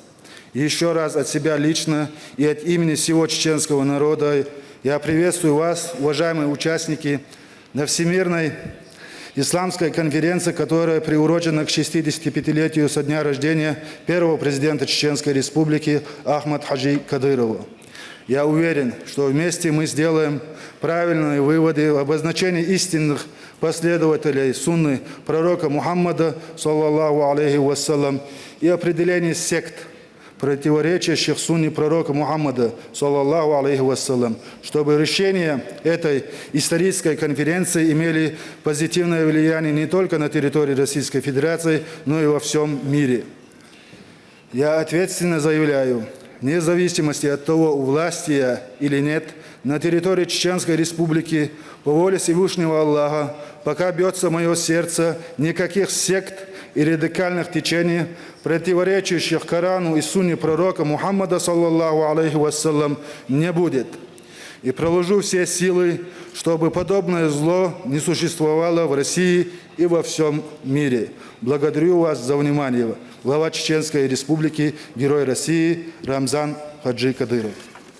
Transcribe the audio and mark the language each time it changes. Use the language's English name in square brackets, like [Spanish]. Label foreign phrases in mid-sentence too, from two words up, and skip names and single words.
[Russian] Еще раз от себя лично и от имени всего чеченского народа я приветствую вас, уважаемые участники, на Всемирной исламской конференции, которая приурочена к 65-летию со дня рождения первого президента Чеченской Республики Ахмад Хаджи Кадырова. Я уверен, что вместе мы сделаем правильные выводы в обозначении истинных последователей сунны пророка Мухаммада, [Arabic] صلى الله عليه وسلم, [Russian] и определении сект, противоречащих сунне пророка Мухаммада, [Arabic] صلى الله عليه وسلم, [Russian] чтобы решения этой исторической конференции имели позитивное влияние не только на территории Российской Федерации, но и во всем мире. Я ответственно заявляю, вне зависимости от того, у власти я или нет, на территории Чеченской Республики по воле Всевышнего Аллаха, пока бьется мое сердце, никаких сект и радикальных течений, противоречащих Корану и сунне пророка Мухаммада, [Arabic] صلى الله عليه وسلم, [Russian] не будет. И приложу все силы, чтобы подобное зло не существовало в России и во всем мире. Благодарю вас за внимание. Глава Чеченской Республики, Герой России Рамзан Хаджи Кадыров.